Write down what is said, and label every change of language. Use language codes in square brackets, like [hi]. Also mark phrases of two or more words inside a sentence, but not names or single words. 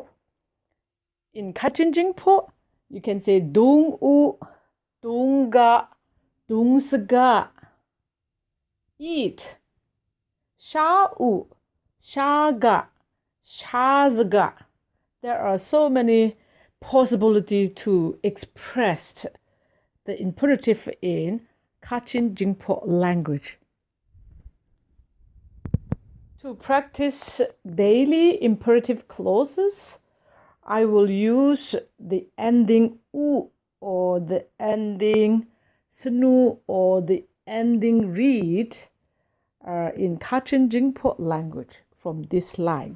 [en] In Kachin Jinghpaw, you can say [kac] dung u, dung ga, dung sga. [en] Eat, [kac] sha u, sha ga, sha zga. [en] There are so many possibilities to express the imperative in Kachin Jinghpaw language. To practice daily imperative clauses, I will use the ending u or the ending snu or the ending read in Kachin Jinghpaw language from this slide.